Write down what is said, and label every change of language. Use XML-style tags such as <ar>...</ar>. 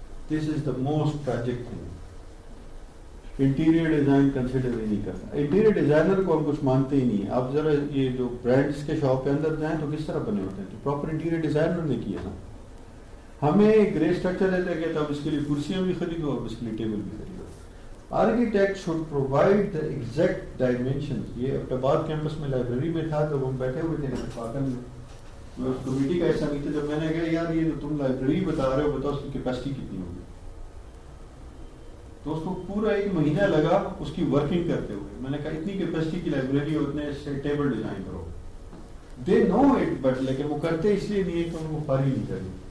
<en>This is the most tragic thing. Interior design consider ہی نہیں کرتا.</en> <ur>Interior designer کو ہم کچھ مانتے ہی نہیں. آپ ذرا یہ جو برانڈس کے شاپ کے اندر جائیں تو کس طرح بنے ہوتے ہیں, تو پراپر انٹیریئر ڈیزائنر نے کیا نا. ہمیں گرے اسٹرکچر دیتا ہے کہ اب اس کے لیے کرسیاں بھی خریدو اور اس کے لیے ٹیبل بھی خریدو.</ur> <en>Architect should provide the exact dimension.</en> <ur>یہ احتباد کیمپس میں لائبریری میں تھا تو ہم بیٹھے ہوئے تھے اتفاقاً, میں اس کمیٹی کا ایسا نہیں تھا. جب میں نے کہا یار یہ تم لائبریری بتا رہے ہو, بتاؤ اس کی کیپیسٹی کتنی ہوگی, تو اس کو پورا 1 مہینہ لگا اس کی ورکنگ کرتے ہوئے. میں نے کہا اتنی کیپیسٹی کی لائبریری ہے, اتنے سے ٹیبل ڈیزائن کرو.</ur> <en>they know it,</en> <ur>بٹ لیکن وہ کرتے اس لیے نہیں ہے کہ ان کو فارغ نہیں کرنی.</ur>